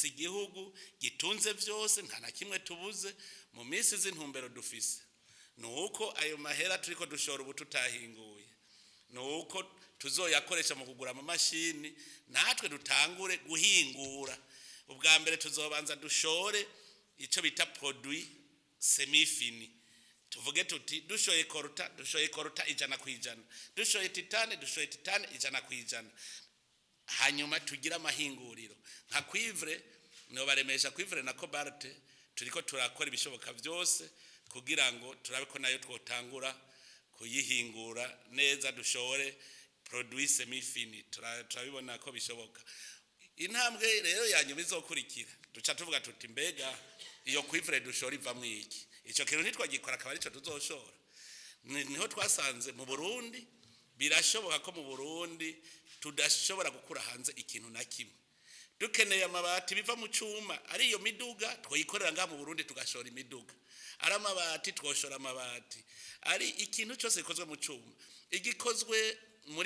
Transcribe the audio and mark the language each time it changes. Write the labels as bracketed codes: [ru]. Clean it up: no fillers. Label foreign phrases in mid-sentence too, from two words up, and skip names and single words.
[rn] igihugu gitunze vyose nta na kimwe tubuze mu minsi z'intumbero dufise nuko ayo mahera turiko dushora ubututahinguye nuko tuzoyakoresha mu kugura ama mashini natwe dutangure guhingura ubwa mbere tuzobanza dushore ico bita [fr] produit semi fini [rn] tuvuge tuti dushoye koruta 100%, dushoye titane 100%, hanyuma tugira amahinguriro nka cuivre no baremesha cuivre na cobalt turiko turakora ibishoboka byose kugira ngo turabe ko nayo twotangura kuyihingura neza dushore [fr] produit semi fini [rn] turabibona ko bishoboka intambwe rero yanyuma izokurikira duca tuvuga tuti mbega iyo cuivre dushora iva mwiki ico kintu ntitwagikora akaba arico tuzoshora niho twasanze mu Burundi birashoboka ko mu Burundi tudashobora gukura hanze ikintu na kimwe dukeneye amabati biva mu cuma ari iyo miduga twoyikorera nga mu Burundi tugashora imiduga ari amabati twoshora amabati ari ikintu cyose gikozwe mu cuma igikozwe muri